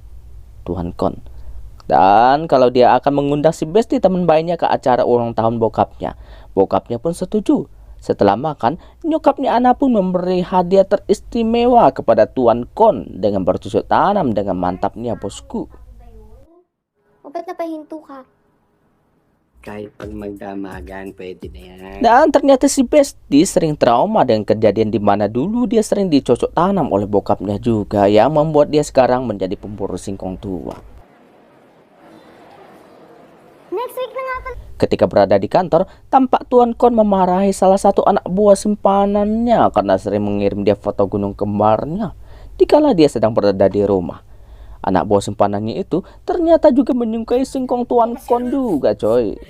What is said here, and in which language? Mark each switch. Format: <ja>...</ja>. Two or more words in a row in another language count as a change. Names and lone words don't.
<id>Tuan Kon. Dan kalau dia akan mengundang si Besti teman baiknya ke acara ulang tahun bokapnya. Bokapnya pun setuju. Setelah makan, nyokapnya Ana pun memberi hadiah teristimewa kepada Tuan Kon dengan bercocok tanam dengan mantapnya bosku.</id> <tl>O ba't napahinto ka? Kahit pag magdamagan, pwede na yan.</tl> <id>Dan ternyata si Besti sering trauma dengan kejadian di mana dulu dia sering dicocok tanam oleh bokapnya juga yang membuat dia sekarang menjadi pemburu singkong tua.</id> <en>Next week</en> <tl>na nga pala.</tl> <id>Ketika berada di kantor, tampak Tuan Kon memarahi salah satu anak buah simpanannya karena sering mengirim dia foto gunung kembarnya dikala dia sedang berada di rumah. Anak buah simpanannya itu ternyata juga menyukai singkong Tuan Kon juga coy.</id>